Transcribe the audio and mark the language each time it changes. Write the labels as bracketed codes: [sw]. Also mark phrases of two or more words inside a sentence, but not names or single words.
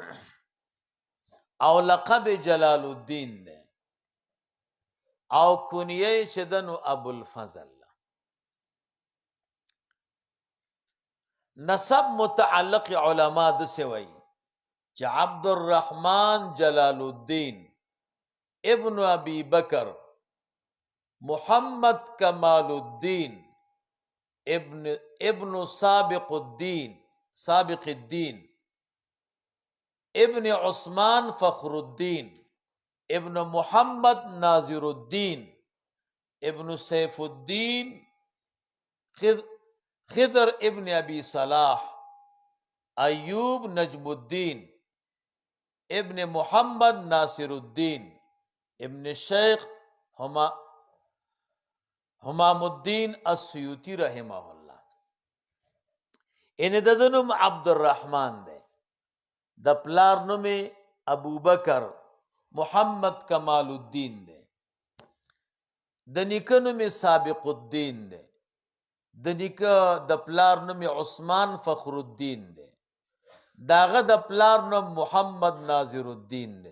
[ps] او لقب جلال الدین ده او کنیه چې د نو ابو الفضل نسب متعلق علما د سوي چې عبدالرحمن جلال الدین ابن ابي بکر محمد کمال الدین ابن سابق الدین ابن عثمان فخر الدین ابن محمد ناظر الدین ابن سیف الدین خضر ابن ابی صلاح ایوب نجم الدین ابن محمد ناصر الدین ابن شیخ حمام الدین السیوطی [ar] رحمه الله [ps] ان د نوم عبدالرحمن ده د پلار نوم ابو بکر محمد کمال الدین ده د نیکه نوم سابق الدین ده د نیکه د پلار نوم عثمان فخر الدین ده داغه د پلار نوم محمد ناظر الدین ده